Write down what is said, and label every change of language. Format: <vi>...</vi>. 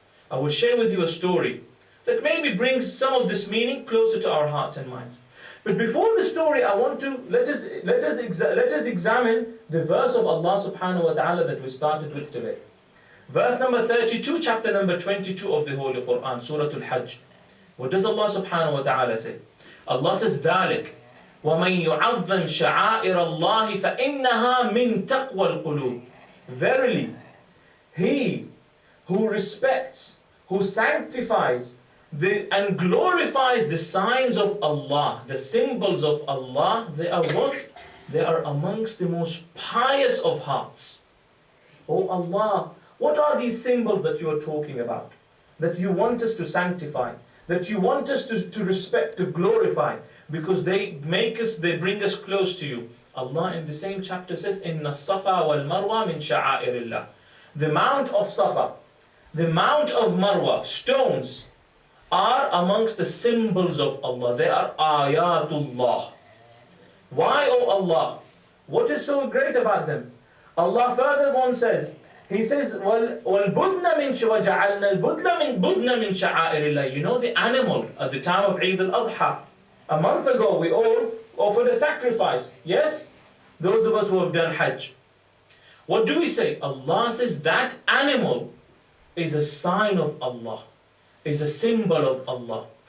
<en>I will share with you a story that maybe brings some of this meaning closer to our hearts and minds. But before the story, I want to let us examine the verse of Allah subhanahu wa ta'ala that we started with today. Verse number 32, chapter number 22 of the Holy Quran, Surah Al-Hajj. What does Allah subhanahu wa ta'ala say? Allah says,</en> <ar>ذَلِكَ وَمَنْ يُعَظَّمْ شَعَائِرَ اللَّهِ فَإِنَّهَا مِنْ تَقْوَى الْقُلُوبِ.</ar> <en>Verily, he who respects, who sanctifies and glorifies the signs of Allah, the symbols of Allah, they are what? They are amongst the most pious of hearts. Oh Allah, what are these symbols that you are talking about? That you want us to sanctify, that you want us to respect, to glorify, because they bring us close to you. Allah in the same chapter says,</en> <ar>Inna Safa wal Marwa min sha'airillah.</ar> <en>The Mount of Safa, the Mount of Marwa, stones, are amongst the symbols of Allah. They are ayatullah. Why, oh Allah? What is so great about them? Allah further on says, He says,</en> <ar>وَالْبُدْنَ مِنْ وَجَعَلْنَا الْبُدْنَ مِنْ شَعَائِرِ اللَّهِ.</ar> <en>You know the animal at the time of Eid al-Adha. A month ago we all offered a sacrifice. Yes? Those of us who have done Hajj. What do we say? Allah says that animal is a sign of Allah, is a symbol of Allah.</en>